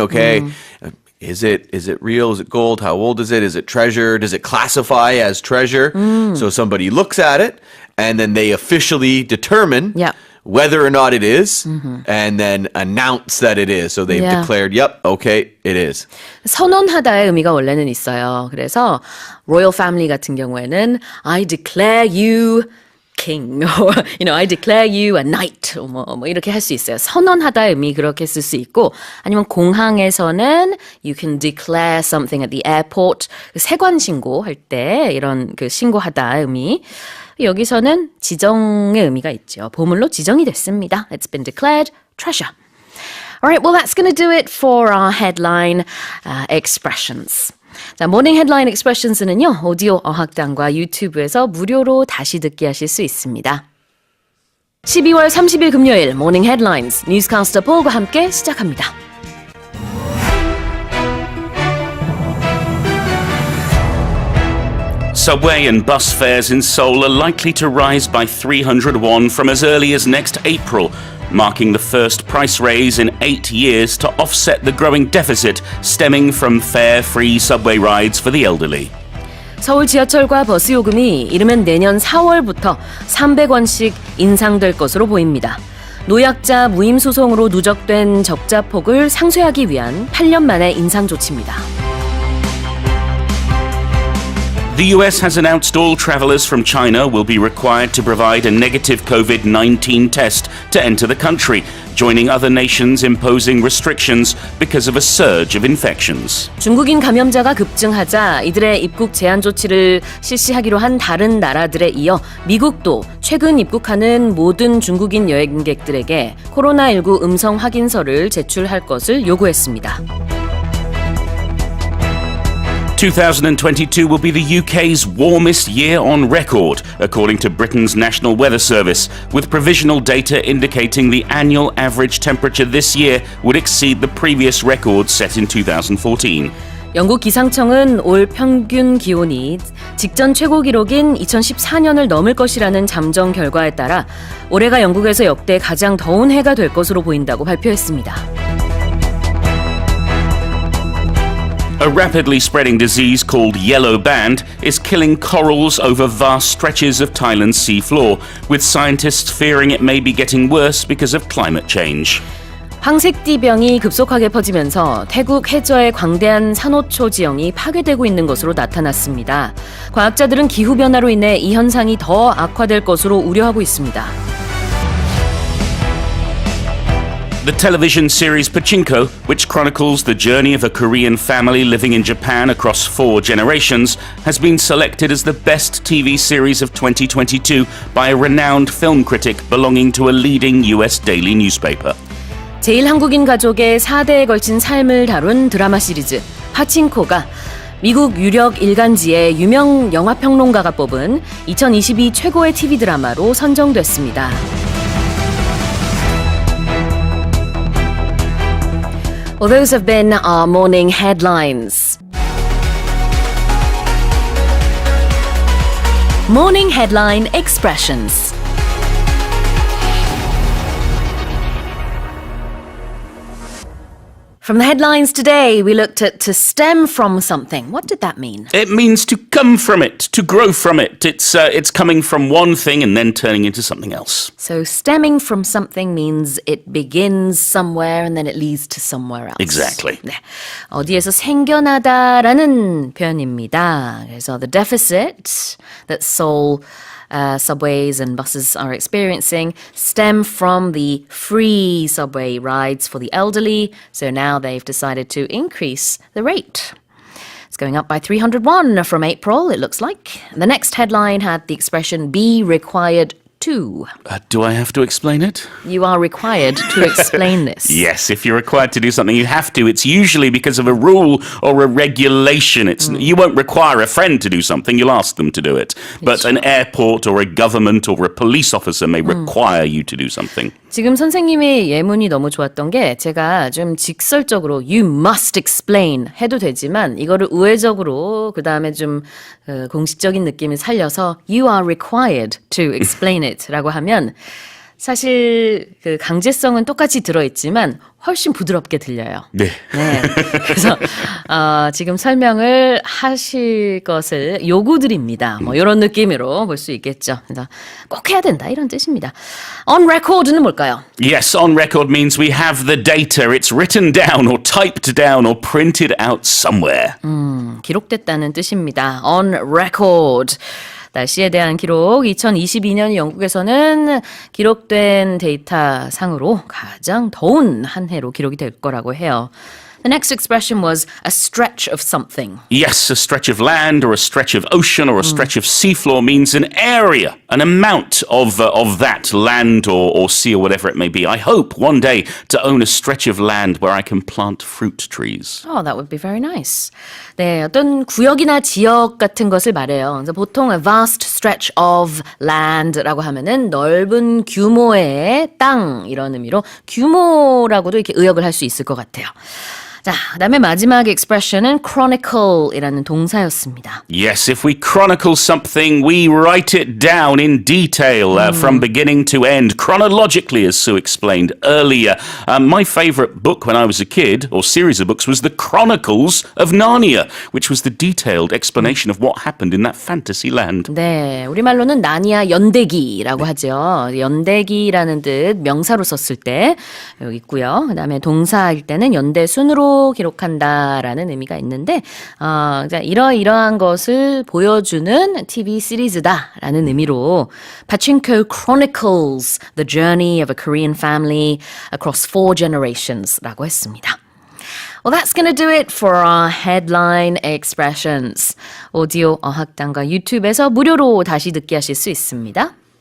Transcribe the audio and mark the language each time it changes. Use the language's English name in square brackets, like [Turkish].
[English] Okay, is it real? Is it gold? How old is it? Is it treasure? Does it classify as treasure? So somebody looks at it, and then they officially determine whether or not it is, and then announce that it is. So they've declared, yep, okay, it is. [Korean] 선언하다의 의미가 원래는 있어요. 그래서 [English] royal family [Korean] 같은 경우에는 [English] I declare you king, or I declare you a knight, [Korean] 뭐 이렇게 할 수 있어요. 선언하다의 의미 그렇게 쓸 수 있고, 아니면 공항에서는 [English] you can declare something at the airport, [Korean] 세관 신고할 때 이런 그 신고하다의 의미. 여기서는 지정의 의미가 있죠. 보물로 지정이 됐습니다. [English] It's been declared treasure. Alright, well that's going to do it for our headline expressions. [Korean] 자, 모닝 헤드라인 expressions는요. 오디오 어학당과 유튜브에서 무료로 다시 듣기 하실 수 있습니다. 12월 30일 금요일 모닝 헤드라인스 뉴스캐스터 폴과 함께 시작합니다. [English] Subway and bus fares in Seoul are likely to rise by 300 won from as early as next April, marking the first price raise in 8 years to offset the growing deficit stemming from fare-free subway rides for the elderly. [Korean] 서울 지하철과 버스 요금이 이르면 내년 4월부터 300원씩 인상될 것으로 보입니다. 노약자 무임 소송으로 누적된 적자 폭을 상쇄하기 위한 8년 만의 인상 조치입니다. [English] The US has announced all travelers from China will be required to provide a negative COVID-19 test to enter the country, joining other nations imposing restrictions because of a surge of infections. [Korean] 중국인 감염자가 급증하자 이들의 입국 제한 조치를 실시하기로 한 다른 나라들에 이어 미국도 최근 입국하는 모든 중국인 여행객들에게 코로나19 음성 확인서를 제출할 것을 요구했습니다. [English] 2022 will be the UK's warmest year on record, according to Britain's National Weather Service, with provisional data indicating the annual average temperature this year would exceed the previous record set in 2014. [Korean] 영국 기상청은 올 평균 기온이 직전 최고 기록인 2014년을 넘을 것이라는 잠정 결과에 따라 올해가 영국에서 역대 가장 더운 해가 될 것으로 보인다고 발표했습니다. [English] A rapidly spreading disease called yellow band is killing corals over vast stretches of Thailand's seafloor, with scientists fearing it may be getting worse because of climate change. [Korean] 황색띠병이 급속하게 퍼지면서 태국 해저의 광대한 산호초 지형이 파괴되고 있는 것으로 나타났습니다. 과학자들은 기후변화로 인해 이 현상이 더 악화될 것으로 우려하고 있습니다. [English] The television series Pachinko, which chronicles the journey of a Korean family living in Japan across 4 generations, has been selected as the best TV series of 2022 by a renowned film critic belonging to a leading US daily newspaper. [Korean] 제일 한국인 가족의 4대에 걸친 삶을 다룬 드라마 시리즈 파친코가 미국 유력 일간지의 유명 영화평론가가 뽑은 2022 최고의 TV 드라마로 선정됐습니다. [English] Well, those have been our morning headlines. Morning headline expressions. From the headlines today, we looked at to stem from something. What did that mean? It means to come from it, to grow from it. It's coming from one thing and then turning into something else. So stemming from something means it begins somewhere and then it leads to somewhere else. Exactly. [Korean] 네, 어디에서 생겨나다라는 표현입니다. 그래서 [English] the deficit that Seoul subways and buses are experiencing stem from the free subway rides for the elderly. So now they've decided to increase the rate. It's going up by 301 from April, it looks like. The next headline had the expression be required to. Do I have to explain it? You are required to explain this. Yes, if you're required to do something, you have to. It's usually because of a rule or a regulation. You won't require a friend to do something, you'll ask them to do it. But an airport or a government or a police officer may require you to do something. [Korean] 지금 선생님의 예문이 너무 좋았던 게 제가 좀 직설적으로 [English] you must explain [Korean] 해도 되지만 이거를 우회적으로 그 다음에 좀 공식적인 느낌을 살려서 [English] you are required to explain it [Korean] 라고 하면 사실 그 강제성은 똑같이 들어있지만 훨씬 부드럽게 들려요. 네. 네. 그래서 지금 설명을 하실 것을 요구드립니다. 뭐 이런 느낌으로 볼 수 있겠죠. 그래서 꼭 해야 된다 이런 뜻입니다. On record는 뭘까요? [English] Yes, on record means we have the data. It's written down or typed down or printed out somewhere. [Korean] 기록됐다는 뜻입니다. On record. 날씨에 대한 기록, 2022년 영국에서는 기록된 데이터 상으로 가장 더운 한 해로 기록이 될 거라고 해요. [English] The next expression was a stretch of something. Yes, a stretch of land or a stretch of ocean or a stretch of seafloor means an area, an amount of that land or sea or whatever it may be. I hope one day to own a stretch of land where I can plant fruit trees. Oh, that would be very nice. [Korean] 네, 어떤 구역이나 지역 같은 것을 말해요. 그래서 보통 [English] a vast stretch of land [Korean] 라고 하면은 넓은 규모의 땅 이런 의미로 규모라고도 이렇게 의역을 할 수 있을 것 같아요. 자, 그다음에 마지막 expression은 chronicle이라는 동사였습니다. [English] Yes, if we chronicle something, we write it down in detail from beginning to end, chronologically, as Sue explained earlier. My favorite book when I was a kid, or series of books, was The Chronicles of Narnia, which was the detailed explanation of what happened in that fantasy land. [Korean] 네, 우리말로는 나니아 연대기라고 하죠. 연대기라는 뜻 명사로 썼을 때 여기 있고요. 그다음에 동사일 때는 연대순으로 기록한다라는 의미가 있는데 이러이러한 것을 보여주는 TV 시리즈다라는 의미로 [English] Pachinko Chronicles the journey of a Korean family across 4 generations [Korean] 라고 했습니다. [English] Well, that's going to do it for our headline expressions. [Korean] 오디오 어학당과 유튜브에서 무료로 다시 듣기 하실 수 있습니다.